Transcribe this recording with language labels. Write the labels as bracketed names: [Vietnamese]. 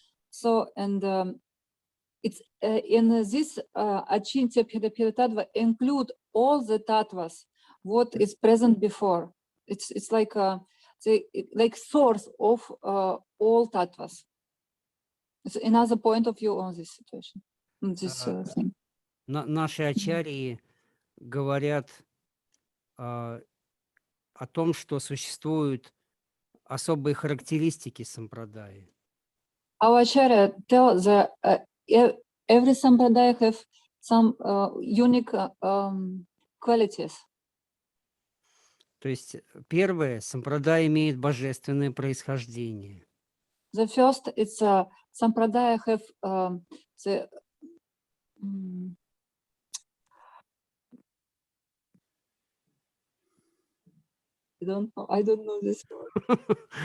[English] So, and it's in this Achintya Bheda Bheda Tattva include all the tattvas, what is present before. It's like like source of all tattvas. It's another point of view on this situation, on this thing. [Russian] Наши ачарьи говорят о том, что существуют особые характеристики сампрадаи. [English] Our Acharya tell that every sampradaya have some unique qualities. [Russian] То есть первое, сампрадая имеет божественное происхождение. [English] The first, it's sampradaya have the I don't know this word.